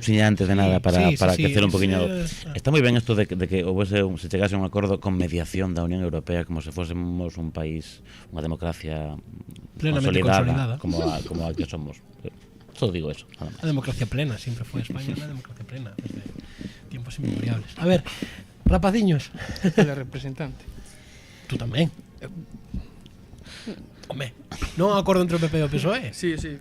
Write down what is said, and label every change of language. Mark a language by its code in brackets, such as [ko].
[gl] Sí, antes de nada, para crecer un poquinho. Está moi ben isto de que se chegase a un acordo con mediación da Unión Europea, como se fósemos un país, unha democracia plenamente consolidada como a que somos. [es] Solo digo eso, nada más. La democracia plena, siempre fue España una democracia plena, desde tiempos inmemoriales. [gl] A ver, rapaciños. [es] La representante. [gl] Tú tamén. [es] Hombre, ¿no acuerdo entre el PP y el PSOE? Sí, sí.